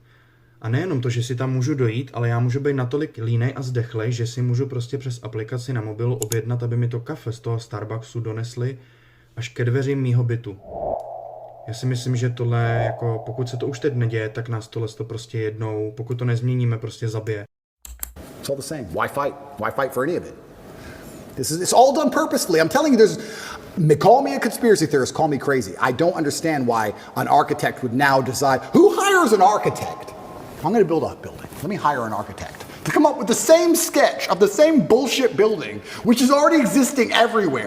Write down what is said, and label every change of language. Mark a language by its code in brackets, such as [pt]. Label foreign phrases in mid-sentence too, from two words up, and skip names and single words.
[cs] A nejenom to, že si tam můžu dojít, ale já můžu být natolik línej a zdechlej, že si můžu prostě přes aplikaci na mobilu objednat, aby mi to kafe z toho Starbucksu donesli až ke dveřím mýho bytu. Já si myslím, že tohle, jako pokud se to už teď neděje, tak nás tohle to prostě jednou, pokud to nezměníme, prostě zabije. [en] It's all the same. Why fight? Why fight for any of it? It's all done purposefully. I'm telling you, call me a conspiracy theorist, call me crazy. I don't understand why an architect would now decide, who hires an architect? I'm going to build a building. Let me hire an architect to come up with the same sketch of the same bullshit building, which is already existing everywhere.